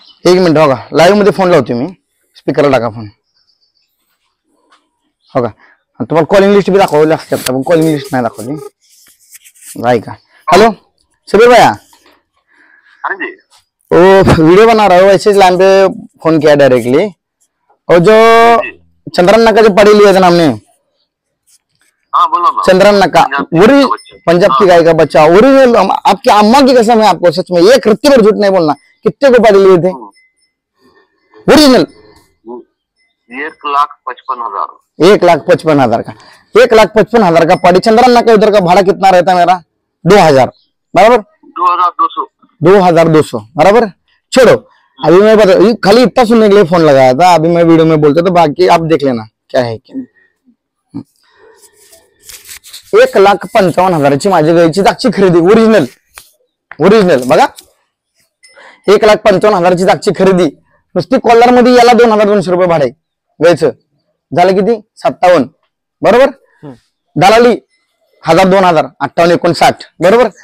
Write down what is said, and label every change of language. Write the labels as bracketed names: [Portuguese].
[Marathi] एक मिनिट हो का, लाईव्ह मध्ये फोन लावतो मी, स्पीकरला टाका फोन. हो का, तुम्हाला कॉलिंग लिस्ट भी दाखवली असते, आता पण कॉलिंग लिस्ट नाही दाखवली. ऐका. हेलो सबीर भैया. [Hindi] हाँ जी. वो वीडियो बना रहा हूँ, ऐसे लाइन पे फोन किया डायरेक्टली. और जो चंद्रन नक्का जो पढ़ी लिया था हमने, हाँ बोलो ना. चंद्रन नक्का पंजाब की गाय का बच्चा ओरिजिनल, आपकी अम्मा की कसम है आपको, सच में एक रत्ती भर झूठ नहीं बोलना. कितने को पढ़ी लिए थे ओरिजिनल? 1,55,000. 1,55,000 का, 1,55,000 का पड़ी. चंद्रन नक्का उधर का भाड़ा कितना रहता है मेरा? 2,000 बराबर. 2,200. 2,200 बराबर. छोड़ो, अभी मैं बता, खाली इतना सुनने के लिए फोन लगाया था. अभी मैं वीडियो में बोलता, तो बाकी आप देख लेना क्या है क्या. [Marathi] 1,55,000ची माझी गायची दागची खरेदी ओरिजिनल बघा. 1,55,000ची दागची खरेदी नुसती कॉलर मध्ये याला 2,200 रुपये भाडे गायचं. झालं किती? 57 बरोबर. दलाली 1,000 2,000 58 59 बरोबर.